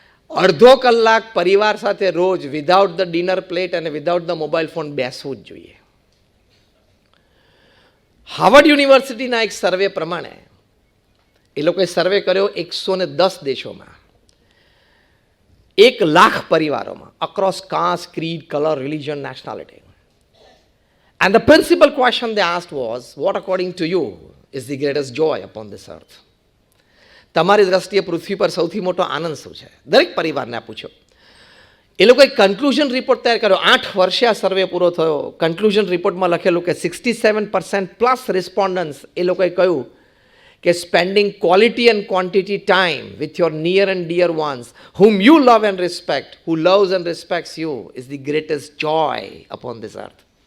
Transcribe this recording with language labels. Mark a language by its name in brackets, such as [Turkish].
[Gujarati] અડધો કલાક પરિવાર સાથે રોજ [English] without the dinner plate [Gujarati] અને [English] without the mobile phone [Gujarati] બેસવું જ જોઈએ. હાર્વર્ડ યુનિવર્સિટીના એક સર્વે પ્રમાણે, એ લોકોએ સર્વે કર્યો 110 દેશોમાં, 1 લાખ પરિવારોમાં, [English] Across caste, creed, colour, religion, nationality. And the principal question they asked was, what according to you is the greatest joy upon this earth? [Gujarati] તમારી દ્રષ્ટિએ પૃથ્વી પર સૌથી મોટો આનંદ શું છે? દરેક પરિવારને પૂછ્યો. એ લોકોએ કન્ક્લુઝન રિપોર્ટ તૈયાર કર્યો. 8 વર્ષે આ સર્વે પૂરો થયો. કન્ક્લુઝન રિપોર્ટમાં લખેલું કે 67% પ્લસ રિસ્પોન્ડન્ટ્સ એ લોકોએ કહ્યું કે [English] Spending quality and quantity time with your near and dear ones whom you love and respect, who loves and respects you, is the greatest joy upon this earth.